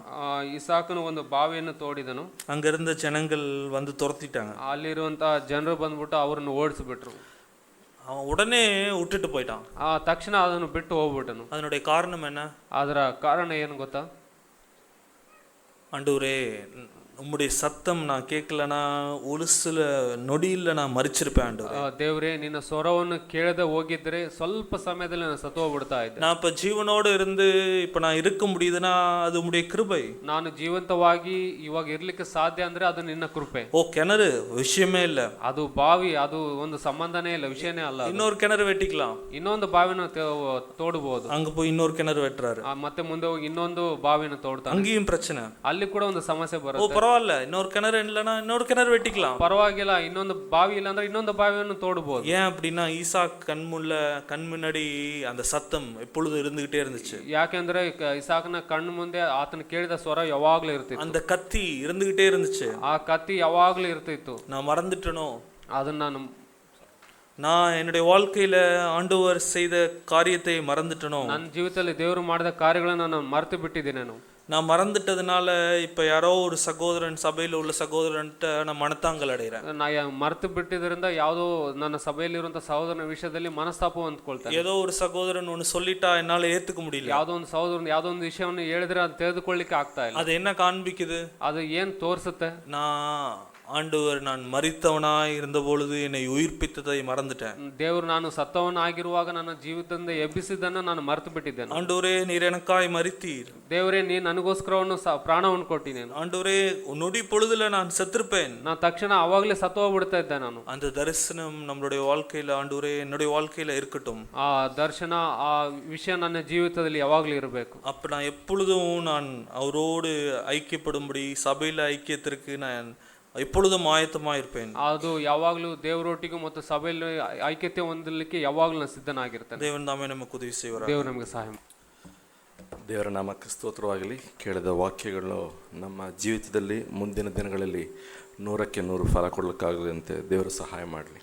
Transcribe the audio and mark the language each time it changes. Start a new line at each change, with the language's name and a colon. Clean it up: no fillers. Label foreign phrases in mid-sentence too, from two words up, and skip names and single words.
Kannada: ಇಸಾಕನು ಒಂದು ಬಾವಿಯನ್ನು ತೋಡಿದನು.
Tamil: அங்க இருந்த ஜனங்கள் வந்து துரத்திட்டாங்க.
Kannada: ಅಲ್ಲಿರುವಂತಹ ಜನರು ಬಂದ್ಬಿಟ್ಟು ಅವರನ್ನು ಓಡಿಸ್ಬಿಟ್ರು.
Tamil: அவன் உடனே விட்டுட்டு போயிட்டான்.
Kannada: ತಕ್ಷಣ ಅದನ್ನು ಬಿಟ್ಟು ಹೋಗ್ಬಿಟ್ಟನು.
Tamil: அதனுடைய காரணம் என்ன?
Kannada: ಅದರ ಕಾರಣ ಏನು ಗೊತ್ತಾ?
Tamil: ஆண்டவரே உம்முடைய சத்தம் நான் கேட்கலனா ஒரு சில நொடியில் நான் மறிச்சிருப்பேன். ஆண்டவரே
Kannada: ದೇವರೇ ನಿನ್ನ ಸ್ವರವನ್ನು ಕೇಳದೆ ಹೋಗಿದ್ರೆ ಸ್ವಲ್ಪ ಸಮಯದಲ್ಲಿ ನಾನು ಸತ್ತು ಹೋಗ್ಬಿಡ್ತಾ ಇದ್ದೆ.
Tamil: நான் இப்ப ಜೀವನೋடு இருந்து இப்ப நான் இருக்க முடியுதுன்னா அது உம்முடைய கிருபை.
Kannada: ನಾನು ಜೀವಂತವಾಗಿ ಇವಾಗ ಇರ್ಲಿಕ್ಕೆ ಸಾಧ್ಯ ಅಂದ್ರೆ ಅದು ನಿನ್ನ ಕೃಪೆ.
Tamil: ஓ கிணறு விஷயமே இல்ல,
Kannada: ಅದು ಬಾವಿ, ಅದು ಒಂದು ಸಂಬಂಧನೇ ಇಲ್ಲ, ವಿಷಯನೇ ಅಲ್ಲ.
Tamil: இன்னொரு கிணறு வெட்டிக்கலாம்,
Kannada: ಇನ್ನೊಂದು ಬಾವಿನ ತೋಡಬಹುದು.
Tamil: அங்க போய் இன்னொரு கிணறு வெட்டுறாரு,
Kannada: ಮತ್ತೆ ಮುಂದೆ ಹೋಗಿ ಇನ್ನೊಂದು ಬಾವಿನ ತೋಡ್ತಾನೆ.
Tamil: அங்கேயும் பிரச்சனை.
Kannada: ಅಲ್ಲಿ ಕೂಡ ಒಂದು ಸಮಸ್ಯೆ ಬರುತ್ತೆ.
Tamil: ஓ பரவாயில்ல, இன்னொரு கிணறு இல்லைன்னா இன்னொரு கிணறு வெட்டிக்கலாம்,
Kannada: ಪರವಾಗಿಲ್ಲ, ಇನ್ನೊಂದು ಬಾವಿ ಇಲ್ಲ ಅಂದ್ರೆ ಇನ್ನೊಂದು ಬಾವಿಯನ್ನು ತೋಡಬಹುದು.
Tamil: ஏன் அப்படின்னா ஈசாக் கண் முன்னாடி அந்த சத்தம் எப்பொழுதும் இருந்துகிட்டே இருந்துச்சு.
Kannada: ಯಾಕೆಂದ್ರೆ ಇಸಾಕನ ಕಣ್ಣು ಮುಂದೆ ಆತನ ಕೇಳಿದ ಸ್ವರ ಯಾವಾಗ್ಲೂ ಇರ್ತಿತ್ತು.
Tamil: அந்த கத்தி இருந்துகிட்டே இருந்துச்சு.
Kannada: ಆ ಕತ್ತಿ ಯಾವಾಗ್ಲೂ ಇರ್ತಿತ್ತು.
Tamil: நான் மறந்துட்டனோ,
Kannada: ಅದನ್ನ ನಾನು
Tamil: நான் என்னுடைய வாழ்க்கையில ஆண்டவர் செய்த காரியத்தை மறந்துட்டனோ,
Kannada: ನನ್ನ ಜೀವಿತದಲ್ಲಿ ದೇವರು ಮಾಡಿದ ಕಾರ್ಯಗಳನ್ನು ನಾನು ಮರೆತು ಬಿಟ್ಟಿದ್ದೇನೆ.
Tamil: நான் மறந்துட்டதுனால இப்ப யாரோ ஒரு சகோதரன், சபையில உள்ள சகோதரன்ட்ட நான் மனத்தாங்கல் அடைகிறேன்.
Kannada: ಮರೆತು ಬಿಟ್ಟಿದ್ದರಿಂದ ಯಾವುದೋ ನನ್ನ ಸಭೆಯಲ್ಲಿರುವಂತಹ ಸಹೋದರನ ವಿಷಯದಲ್ಲಿ ಮನಸ್ತಾಪ ಅಂದ್ಕೊಳ್ತೇನೆ.
Tamil: ஏதோ ஒரு சகோதரன் ஒன்னு சொல்லிட்டா என்னால ஏத்துக்க முடியல.
Kannada: ಯಾವುದೋ ಒಂದು ಸಹೋದರನ ಯಾವುದೋ ಒಂದು ವಿಷಯವನ್ನು ಹೇಳಿದ್ರೆ ಅದು ತೆಗೆದುಕೊಳ್ಳಿಕ್ಕೆ ಆಗ್ತಾ ಇಲ್ಲ.
Tamil: அது என்ன காண்பிக்குது?
Kannada: ಅದು ಏನ್ ತೋರಿಸುತ್ತೆ?
Tamil: ஆண்டவர் நான் மரித்தவனாய் இருந்த பொழுது என்னை உயிர்ப்பித்ததை மறந்துட்டேன்.
Kannada: ದೇವರು ನಾನು ಸತ್ತವನಾಗಿರುವಾಗ ನನ್ನ ಜೀವಿತದಿಂದ ಎಬ್ಬಿಸಿದ್ದನ್ನು ನಾನು ಮರೆತು ಬಿಟ್ಟಿದ್ದೇನೆ.
Tamil: ஆண்டவரே நீர் எனக்காய் மரித்தீர்.
Kannada: ದೇವರೇ ನೀ ನನಗೋಸ್ಕರವನ್ನು ಪ್ರಾಣವನ್ನು ಕೊಟ್ಟಿದ್ದೇನೆ.
Tamil: ஆண்டவரே நொடி பொழுதுல நான் செத்துருப்பேன்.
Kannada: ನಾನು ತಕ್ಷಣ ಅವಾಗಲೇ ಸತ್ತು ಹೋಗ್ಬಿಡ್ತಾ ಇದ್ದೆ ನಾನು.
Tamil: அந்த தரிசனம் நம்மளுடைய வாழ்க்கையில ஆண்டவரே என்னுடைய வாழ்க்கையில இருக்கட்டும்.
Kannada: ಆ ದರ್ಶನ ಆ ವಿಷಯ ನನ್ನ ಜೀವಿತದಲ್ಲಿ ಯಾವಾಗಲೂ ಇರಬೇಕು.
Tamil: அப்ப நான் எப்பொழுதும் நான் அவரோடு ஐக்கியப்படும்படி சபையில ஐக்கியத்திற்கு நான் எப்பொழுதும் ஆயத்தமா இருப்பேன்.
Kannada: ಅದು ಯಾವಾಗಲೂ ದೇವರೊಟ್ಟಿಗೂ ಮತ್ತು ಸಭೆಯಲ್ಲಿ ಐಕ್ಯತೆ ಹೊಂದಲಿಕ್ಕೆ ಯಾವಾಗಲೂ ನಾನು ಸಿದ್ಧನಾಗಿರ್ತೇನೆ. ದೇವರ ನಾಮೇ ನಮಗೆ ಉದಯ ಸೇವರ. ದೇವರು ನಮಗೆ ಸಹಾಯ. ದೇವರ ನಾಮಕ್ಕೆ ಸ್ತೋತ್ರವಾಗಲಿ. ಕೇಳಿದ ವಾಕ್ಯಗಳು ನಮ್ಮ ಜೀವಿತದಲ್ಲಿ ಮುಂದಿನ ದಿನಗಳಲ್ಲಿ 100ಕ್ಕೆ 100 ಫಲ ಕೊಡಲಿಕ್ಕಾಗದಂತೆ ದೇವರು ಸಹಾಯ ಮಾಡಲಿ.